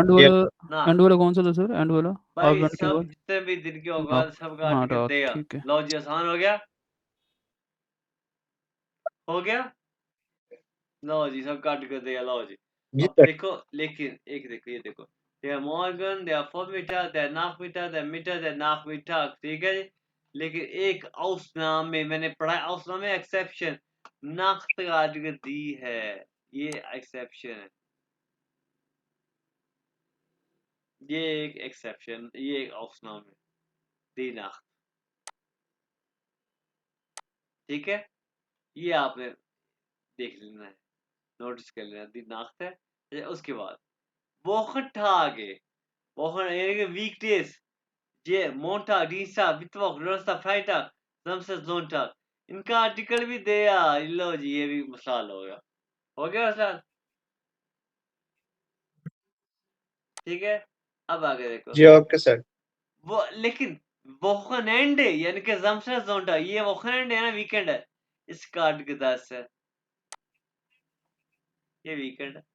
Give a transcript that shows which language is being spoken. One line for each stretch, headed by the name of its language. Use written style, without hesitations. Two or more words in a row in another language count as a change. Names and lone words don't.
Hindi: ये एंड वाला कौन सा था सर, एंड वाला? आप भाई बैंड के सब बाद जितने भी दिन के औकात रात। सबका हाँ आर्टिकल रात, देगा। ठीक है। लो जी, आसान हो गया, हो गया, लो जी सबका आर्टिकल देगा, लो जी। ये अब देखो, लेकिन एक देखो, ये देखो,
German: der Morgen, der Vormittag, der Nachmittag, der Mittag, der Nachmittag,
Hindi: ठीक है जी। लेकिन एक ausnahme मैंने पढ़ा है, ausnahme एक्सेप्शन, नाख्त का आर्टिकल दी है, ये एक्सेप्शन है, ये एक एक्सेप्शन, ये एक ausnahme,
German: die Nacht,
Hindi: ठीक है, ये आपने देख लेना है, नोटिस कर लेना,
German: die Nacht
Hindi: है, उसके बाद
German: Wochen Tage, Wochenende
Hindi: Weekdays, ये
German: Montag, Dienstag, Mittwoch, Donnerstag, Freitag, Samstag, Sonntag,
Hindi: इनका आर्टिकल भी दे यार, लो जी ये भी मसाल हो गया मसाल, ठीक है। अब आगे देखो, जी ओके सर। वो लेकिन वोकनेंड यानी कि
German: Samstag, Sonntag,
Hindi: ये वोकनेंड है ना, वीकेंड है, इसका आर्टिकल 10 है, ये वीकेंड है।